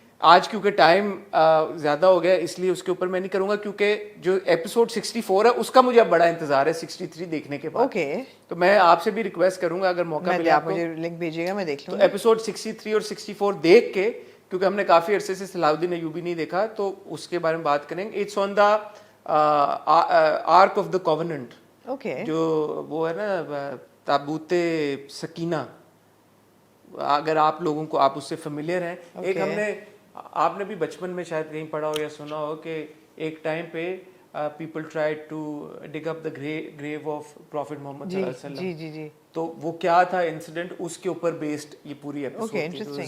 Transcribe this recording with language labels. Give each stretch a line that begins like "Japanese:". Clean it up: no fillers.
Urdu: آج کیونکہ ٹائم زیادہ ہو گیا اس لیے اس کے اوپر میں نہیں کروں گا, کیونکہ جو ایپیسوڈ 64 ہے اس کا مجھے اب بڑا انتظار ہے 63 دیکھنے کے بعد. تو میں آپ سے بھی ریکویسٹ کروں گا اگر موقع ملے آپ مجھے لنک بھیجیے گا, میں دیکھ لوں گا. ایپیسوڈ 63 اور 64 دیکھ کے, کیونکہ ہم نے کافی عرصے سے صلاح الدین ایوبی نہیں دیکھا, تو اس کے بارے میں بات کریں گے.
English: it's on the ark of the covenant,
Urdu: جو وہ ہے نا تابوت سکینہ. اگر آپ لوگوں کو, آپ اس سے فیملیئر ہیں, ایک ہم نے, آپ نے بھی بچپن میں شاید کہیں پڑھا ہو یا سنا ہو کہ ایک ٹائم پہ
English: people try to dig up the grave of prophet
Urdu: محمد صلی اللہ علیہ وسلم. جی. تو وہ کیا تھا انسیڈنٹ, اس کے اوپر بیسڈ یہ پوری ایپیسوڈ تھی.